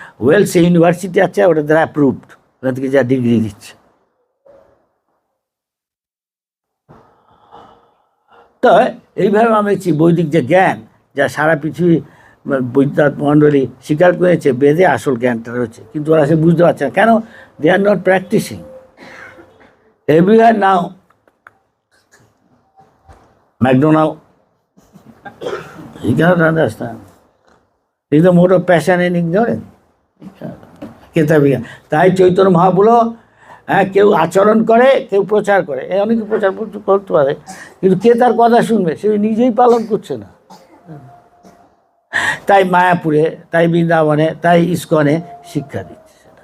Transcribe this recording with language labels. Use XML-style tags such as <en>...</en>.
<bn>Wales university আছে, ওটা দ্বারা অ্যাপ্রুভড, ওখান থেকে যা ডিগ্রি দিচ্ছে। তো এইভাবে আমরা দেখছি বৈদিক যে জ্ঞান, যা সারা পৃথিবী বৈদ্যনাথ মণ্ডলী স্বীকার করেছে, বেদে আসল জ্ঞানটা রয়েছে, কিন্তু ওরা সে বুঝতে পারছে না।</bn> <en>কেন? They are not practising. Everywhere now McDonald's, you cannot understand. It's the mode of passion and ignorance.</en> <bn>কেতা বিজ্ঞান। তাই চৈতন্য মহাপ্রভু, হ্যাঁ, কেউ আচরণ করে, কেউ প্রচার করে, অনেকে প্রচার করতে পারে, কিন্তু কে তার কথা শুনবে? সে নিজেই পালন করছে না। তাই মায়াপুরে, তাই বৃন্দাবনে, তাই ইস্কনে শিক্ষা দিচ্ছে।</bn>